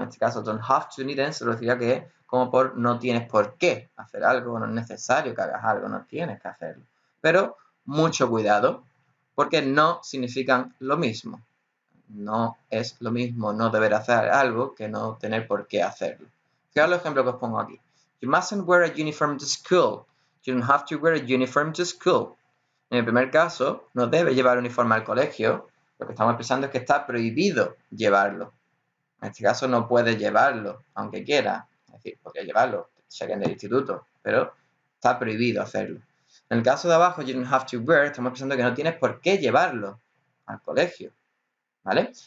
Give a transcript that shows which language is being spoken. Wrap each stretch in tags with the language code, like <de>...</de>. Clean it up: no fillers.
<es>En este caso, don't have to, needn't, se refiere que es como por no tienes por qué hacer algo, no es necesario que hagas algo, no tienes que hacerlo. Pero mucho cuidado, porque no significan lo mismo. No es lo mismo no deber hacer algo que no tener por qué hacerlo. Fijaos los ejemplos que os pongo aquí.</es> <en>You mustn't wear a uniform to school. You don't have to wear a uniform to school.</en> <es>En el primer caso, no debe llevar uniforme al colegio. Lo que estamos expresando es que está prohibido llevarlo. En este caso no puede llevarlo, aunque quiera. Es decir, podría llevarlo, saquen del instituto, pero está prohibido hacerlo. En el caso de abajo,</es> <en>you don't have to wear,</en> <es>estamos expresando que no tienes por qué llevarlo al colegio. ¿Vale?</es>